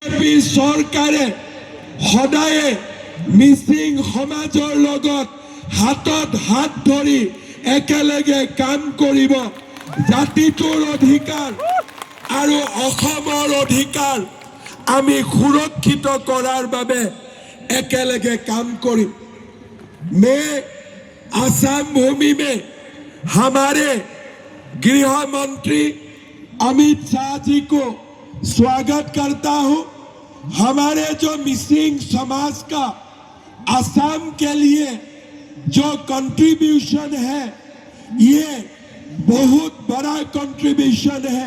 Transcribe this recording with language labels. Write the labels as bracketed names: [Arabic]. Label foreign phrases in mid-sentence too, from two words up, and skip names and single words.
[Assamese] চৰকাৰে সদায়ে মিচিং সমাজৰ লগত হাতত হাত ধৰি একেলগে কাম কৰিব। জাতিটোৰ অধিকাৰ আৰু অসমৰ অধিকাৰ আমি সুৰক্ষিত কৰাৰ বাবে একেলগে কাম কৰিম। [Hindi] मैं आसाम भूमि में हमारे गृह मंत्री अमित शाह जी को स्वागत करता हूं। हमारे जो मिसिंग समाज का आसाम के लिए जो कंट्रीब्यूशन है ये बहुत बड़ा कंट्रीब्यूशन है।